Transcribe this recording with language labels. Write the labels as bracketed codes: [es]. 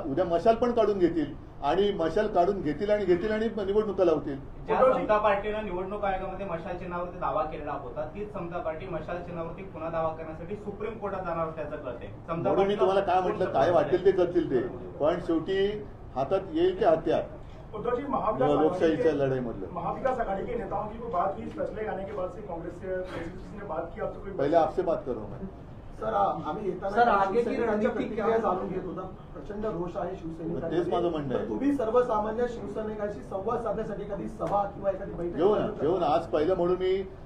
[mr] उद्या मशाल पण काढून घेतील आणि मशाल काढून घेतील आणि निवडणुका लावतील. ज्या समता पार्टीनं निवडणूक आयोगामध्ये मशाल चिन्हावरती दावा केलेला होता, तीच समता पार्टी मशाल चिन्हावरती पुन्हा दावा करण्यासाठी सुप्रीम कोर्टात जाणार त्याचं कळत आहे. म्हणून मी तुम्हाला काय म्हटलं, काय वाटेल ते करतील ते, पण शेवटी हातात येईल ते हत्यार. लोकशाहीच्या लढाईमधलं [hi] महाविकास आघाड़ी के नेताओं की कोई बात की फैसले आने के बाद से कांग्रेस ने बात की, आपसे कोई पहिले आपसे बात करो मैं. [mr] सर आम्ही येताना प्रतिक्रिया जाणून घेत होता. प्रचंड रोष आहे शिवसेनेचा. तेच माझं म्हणणं आहे. तुम्ही सर्वसामान्य शिवसैनिकांशी संवाद साधण्यासाठी एखादी सभा किंवा एखादी बैठक घेऊ ना आज पहिलं म्हणून मी